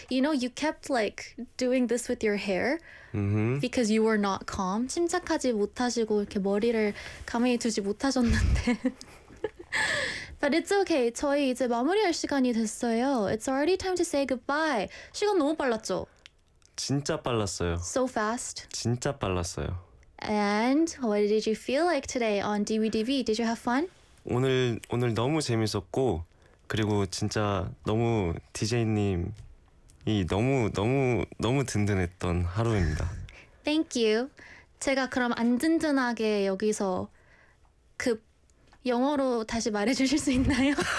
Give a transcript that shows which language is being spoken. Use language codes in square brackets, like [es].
[en] You know, you kept like doing this with your hair because you were not calm. [ko] 침착하지 못하시고 이렇게 머리를 가만히 두지 못하셨는데. [en] But it's okay. [ko] 저희 이제 마무리할 시간이 됐어요. [en] It's already time to say goodbye. [ko] 시간 너무 빨랐죠? 진짜 빨랐어요. [en] So fast. [ko] 진짜 빨랐어요. [en] And what did you feel like today on DBDB? Did you have fun? [ko] 오늘 너무 재밌었고 그리고 진짜 너무 DJ님이 너무 든든했던 하루입니다. [en] Thank you. [ko] 제가 그럼 안 든든하게 여기서 그 영어로 다시 말해주실 수 있나요?